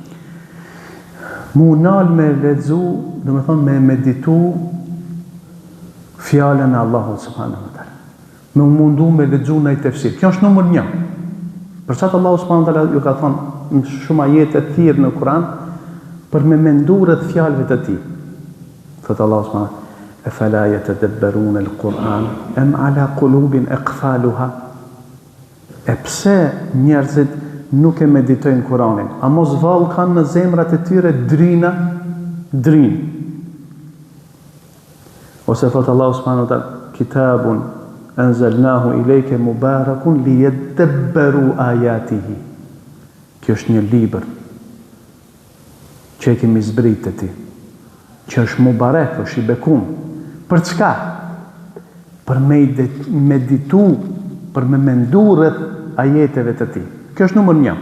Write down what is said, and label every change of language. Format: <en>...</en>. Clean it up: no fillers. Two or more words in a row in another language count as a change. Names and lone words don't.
<sq>Munal me lexu, domethënë me meditu fjalën e Allahut</sq> <ar>سبحانه وتعالى.</ar> <sq>Me mundu me lexu në tefsir. Kjo është numër 1. Për çfarë Allahu</sq> <ar>سبحانه وتعالى</ar> <sq>ju ka thënë në shumë ajete të tjera në Kur'an për me mendu rreth fjalëve të tij. Thotë Allahu</sq> <ar>subhanahu أفلا يتدبرون القرآن أم على قلوب أقفالها.</ar> <sq>E pse njerëzit nuk e meditojnë Kur'anin? A mos vallë kanë në zemrat e tyre drinë? Ose thotë Allahu</sq> <ar>سبحانه وتعالى, كتاب أنزلناه إليك مبارك ليدبروا آياته.</ar> <sq>Kjo është një libër që e kemi zbritë të ti, që është mubarek, është i bekum. Për çka? Për me meditu, për me mendu rreth ajeteve të tij. Kjo është numër 1.</sq>